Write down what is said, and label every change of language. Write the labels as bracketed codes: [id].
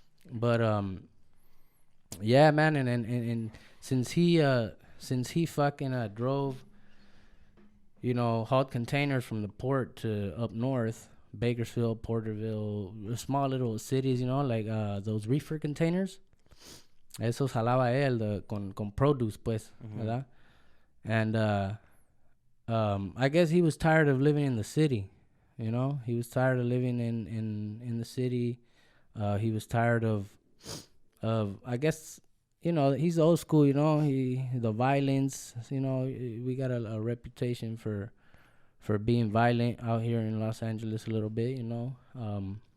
[en] But, yeah, man, and since he fucking drove, you know, hauled containers from the port to up north, Bakersfield, Porterville, small little cities, you know, like those reefer containers. [es] Esos jalaba él con produce, pues, ¿verdad? [en] And I guess he was tired of living in the city, you know. He was tired of living in the city. He was tired of I guess, you know, he's old school, you know, the violence, you know, we got a reputation for being violent out here in Los Angeles a little bit, you know.